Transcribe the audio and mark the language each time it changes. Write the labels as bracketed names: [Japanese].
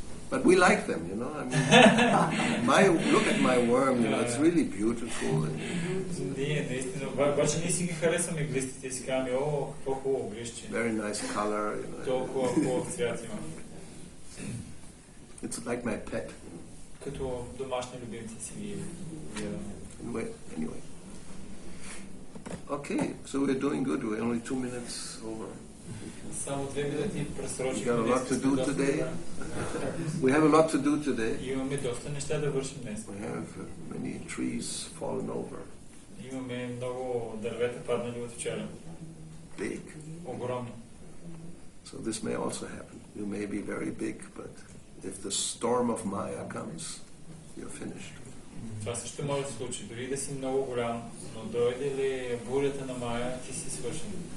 [English] But we like them, I mean, look at my worm, it's really beautiful. [Bulgarian] Ние наистина, обаче ние си ги харесваме глистите, си казваме, какво хубаво глище. [English] Very nice color, [Bulgarian] Толкова хубав цвят има. [English] It's like my pet. [Bulgarian] Като домашни любимци си ги гледаме. [English] Anyway. Okay, so we're doing good. We're only 2 minutes over. [Bulgarian] Само 2 минути пресрочим. [English] We got a lot to do today. We have a lot to do today. [Bulgarian] Имаме доста неща да вършим днес. [English] We have many trees fallen over. [Bulgarian] Имаме много дървета паднали от вчера. [English] Big. [Bulgarian] Огромни. [English] So this may also happen. You may be very big, but if the storm of Maya comes, you're finished. [Bulgarian] Това също може да се случи. Дори да си много голям, но дойде ли бурята на Мая, ти си свършен.